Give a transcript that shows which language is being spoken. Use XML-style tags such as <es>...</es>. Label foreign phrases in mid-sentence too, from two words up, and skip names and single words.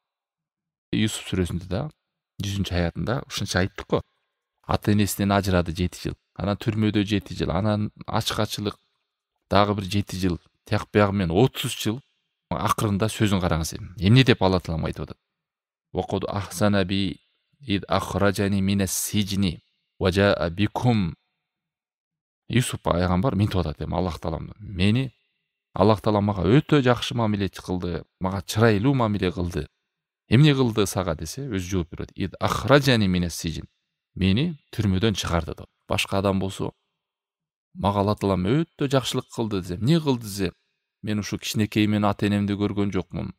<ky>Юсуп сүрөсүндө да 100-аятында ушунча айттык го. Ата энесинен ажырады 7 жыл, анан түрмөдө 7 жыл, анан ачкачылык дагы бир 7 жыл, тияк биягы менен 30 жыл. Акырында сөзүн караңыз эми. Эмне деп Алла Таалам айтып атат?</ky> <ar>وقد أحسن بي إذ أخرجني من السجن وجاء بكم.</ar> <ky>Юсуп пайгамбар мынтип атат эми Аллах Тааламды. Мени Аллах Таалам мага өтө жакшы мамиле кылды, мага чырайлуу мамиле кылды. Эмне кылды сага десе, өзү жооп берет.</ky> <ar>إذ أخرجني من السجن.</ar> <ky>Мени түрмөдөн чыгарды деп. Башка адам болсо, мага Алла Таалам өтө жакшылык кылды десе, эмне кылды десе, мен ушу кичинекейимен ата энемди көргөн жокмун.</ky>